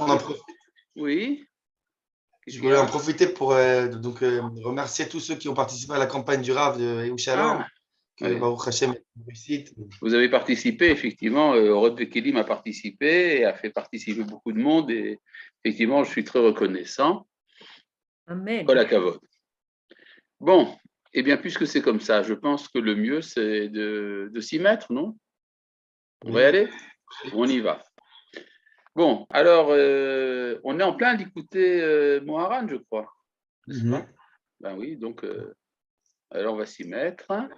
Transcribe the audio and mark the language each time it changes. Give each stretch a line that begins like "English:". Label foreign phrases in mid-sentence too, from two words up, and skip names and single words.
French: pense que... Oui, qu'est-ce je qu'il y voulais en a? profiter pour remercier tous ceux qui ont participé à la campagne du Rav de Ehud Shalom, Ah, que oui.
Hebrew: ברוך השם
French: ait une réussite. Vous avez participé, effectivement. Rod Bekelim a participé et a fait participer beaucoup de monde. Et effectivement, je suis très reconnaissant. Amen.
Hebrew: כל הכבוד.
French: Bon, eh bien, puisque c'est comme ça, je pense que le mieux, c'est de s'y mettre, non? On va y aller? On y va. Bon, alors, on est en plein d'écouter Moharan, je crois, n'est-ce pas? Ben oui, donc, alors on va s'y mettre.